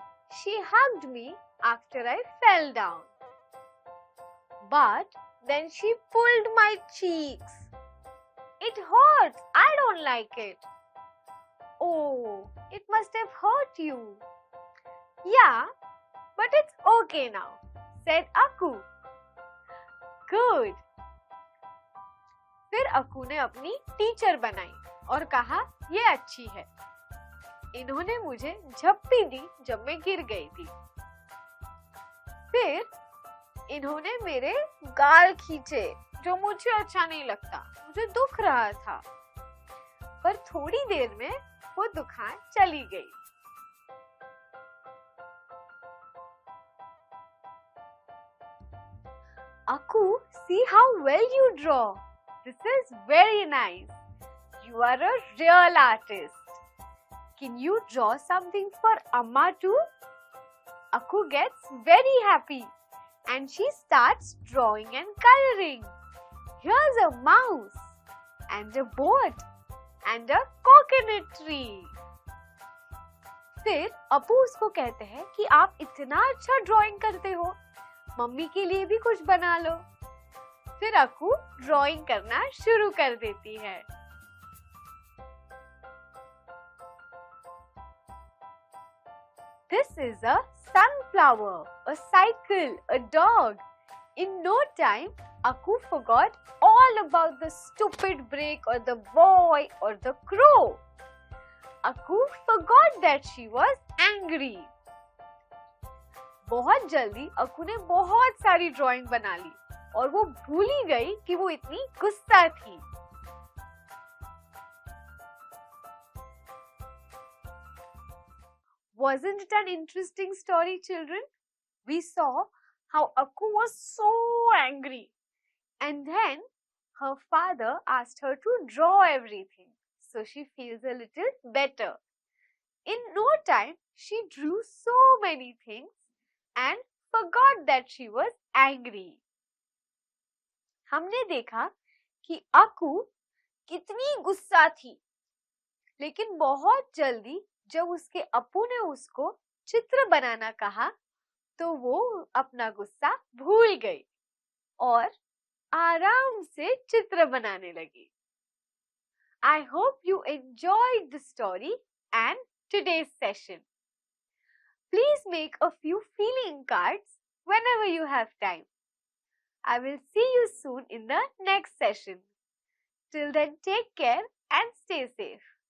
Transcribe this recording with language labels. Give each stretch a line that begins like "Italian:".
English: She hugged me after I fell down. But then she pulled my cheeks. It hurts. I don't like it. Oh, it must have hurt you. Yeah, but it's okay now, said Aku. Good.
Hindi: फिर अकू ने अपनी teacher बनाई और कहा ये अच्छी है। इन्होंने मुझे झप्पी दी जब मैं गिर गई थी। फिर इन्होंने मेरे गाल खींचे, जो मुझे अच्छा नहीं लगता, मुझे दुख रहा था। पर थोड़ी देर में वो दुखान चली गई।
English: Aku, see how well you draw. This is very nice. You are a real artist. Can you draw something for Amma too? Aku gets very happy and she starts drawing and coloring. Here's a mouse and a boat and a coconut tree.
Hindi: फिर अप्पू उसको कहते हैं कि आप इतना अच्छा drawing करते हो, मम्मी के लिए भी कुछ बना लो। फिर अकू ड्राइंग करना शुरू कर देती है।
English: This is a sunflower, a cycle, a dog. In no time, Aku forgot all about the stupid brick or the boy or the crow. Aku forgot that she was angry.
Hindi: बहुत जल्दी अकू ने बहुत सारी ड्राइंग बना ली और वो भूल ही गई कि वो इतनी गुस्सा थी।
English: Wasn't it an interesting story, children? We saw how Aku was so angry, and then her father asked her to draw everything, so she feels a little better. In no time, she drew so many things and forgot that she was angry.
Hindi: हमने देखा कि अकू कितनी गुस्सा थी, लेकिन बहुत जल्दी जब उसके अप्पू ने उसको चित्र बनाना कहा, तो वो अपना गुस्सा भूल गई और आराम से चित्र बनाने लगी।
English: I hope you enjoyed the story and today's session. Please make a few feeling cards whenever you have time. I will see you soon in the next session. Till then, take care and stay safe.